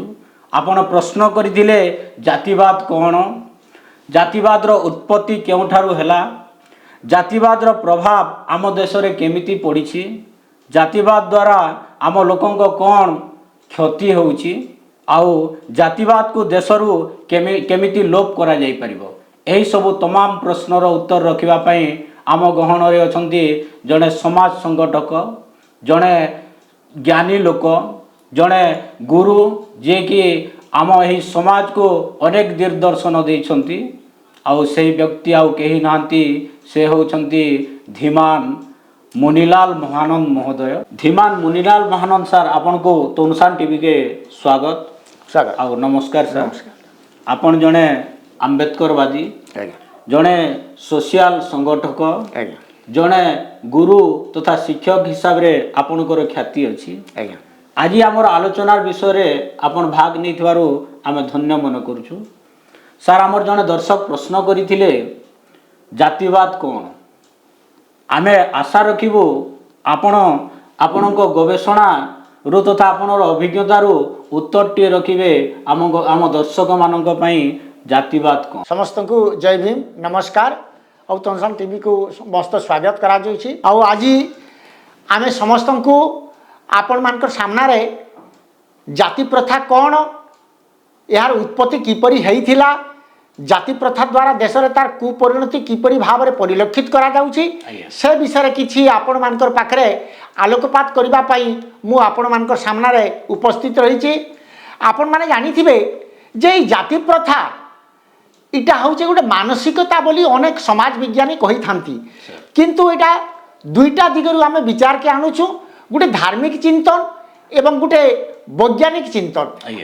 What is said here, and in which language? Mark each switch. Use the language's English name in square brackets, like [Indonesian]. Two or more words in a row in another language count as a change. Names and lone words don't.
[Odia] ଆପଣ ପ୍ରଶ୍ନ କରିଥିଲେ ଜାତିବାଦ କଣ, ଜାତିବାଦ ର ଉତ୍ପତ୍ତି କେଉଁଠାରୁ ହେଲା, ଜାତିବାଦ ର ପ୍ରଭାବ ଆମ ଦେଶ ରେ କେମିତି ପଡ଼ିଛି, ଜାତିବାଦ ଦ୍ୱାରା ଆମ ଲୋକଙ୍କ କଣ କ୍ଷତି ହେଉଛି, ଆଉ ଜାତିବାଦ କୁ ଦେଶରୁ କେମିତି ଲୋପ କରା ଯାଇ ପାରିବ। ଏହି ସବୁ ତମାମ ପ୍ରଶ୍ନର ଉତ୍ତର ରଖିବା ପାଇଁ ଆମ ଗହଣ ରେ ଅଛନ୍ତି ଜଣେ ସମାଜ ସଂଗଠକ, ଜଣେ ଜ୍ଞାନୀ ଲୋକ, ଜଣେ ଗୁରୁ ଯେ କି ଆମ ଏହି ସମାଜ କୁ ଅନେକ ଦିଗଦର୍ଶନ ଦେଇଛନ୍ତି। ଆଉ ସେ ବ୍ୟକ୍ତି ଆଉ କେହି ନୁହନ୍ତି, ସେ ହେଉଛନ୍ତି ଧୀମାନ ମୁନିଲାଲ ମହାନନ୍ଦ ମହୋଦୟ। ଧୀମାନ ମୁନିଲାଲ ମହାନନ୍ଦ ସାର ଆପଣ କୁ ତନୁଶାନ ଟିଭି କେ ସ୍ୱାଗତ ସ୍ୱାଗତ ଆଉ ନମସ୍କାର ସାର। ଆପଣ ଜଣେ ଆମ୍ବେଦକରବାଦୀ, ଜଣେ ସୋସିଆଲ ସଂଗଠକ, ଜଣେ ଗୁରୁ ତଥା ଶିକ୍ଷକ ହିସାବ ରେ ଆପଣଙ୍କର ଖ୍ୟାତି ଅଛି। ଆଜି ଆମର ଆଲୋଚନାର ବିଷୟ ରେ ଆପଣ ଭାଗ ନେଇଥିବାରୁ ଆମେ ଧନ୍ୟ ମନେ କରୁଛୁ। ସାର ଆମର ଜଣେ ଦର୍ଶକ ପ୍ରଶ୍ନ କରିଥିଲେ ଜାତିବାଦ କଣ, ଆମେ ଆଶା ରଖିବୁ ଆପଣ ଆପଣଙ୍କ ଗବେଷଣା ରୁ ତଥା ଆପଣଙ୍କର ଅଭିଜ୍ଞତା ରୁ ଉତ୍ତର ଟି ରଖିବେ ଆମ ଦର୍ଶକ ମାନଙ୍କ ପାଇଁ ଜାତିବାଦ କଣ। ସମସ୍ତ କୁ ଜୟ ଭୀମ ନମସ୍କାର। ଆଉ ତନୁଶାନ ଟିଭି କୁ ମସ୍ତ ସ୍ୱାଗତ କରା ଯାଉଛି। ଆଉ ଆଜି ଆମେ ସମସ୍ତ କୁ ଆପଣ ମାନଙ୍କର ସାମନା ରେ ଜାତି ପ୍ରଥା କଣ, ଯାହାର ଉତ୍ପତ୍ତି କିପରି ହୋଇଥିଲା, ଜାତି ପ୍ରଥା ଦ୍ୱାରା ଦେଶ ରେ ତାର କୁପରିଣତି କିପରି ଭାବ ରେ ପରିଲକ୍ଷିତ କରା ଯାଉଛି, ସେ ବିଷୟ ରେ କିଛି ଆପଣ ମାନଙ୍କର ପାଖରେ ଆଲୋକପାତ କରିବା ପାଇଁ ମୁଁ ଆପଣ ମାନଙ୍କର ସାମନା ରେ ଉପସ୍ଥିତ ରହିଛି। ଆପଣ ମାନେ ଜାଣିଥିବେ ଯେ ଏଇ ଜାତି ପ୍ରଥା ଏଇଟା ହେଉଛି ଗୋଟେ ମାନସିକତା ବୋଲି ଅନେକ ସମାଜ ବିଜ୍ଞାନୀ କହି ଥାଆନ୍ତି, କିନ୍ତୁ ଏଇଟା ଦୁଇଟା ଦିଗରୁ ଆମେ ବିଚାର କୁ ଆଣୁଛୁ, ଗୋଟେ ଧାର୍ମିକ ଚିନ୍ତନ ଏବଂ ଗୋଟେ ବୈଜ୍ଞାନିକ ଚିନ୍ତନ।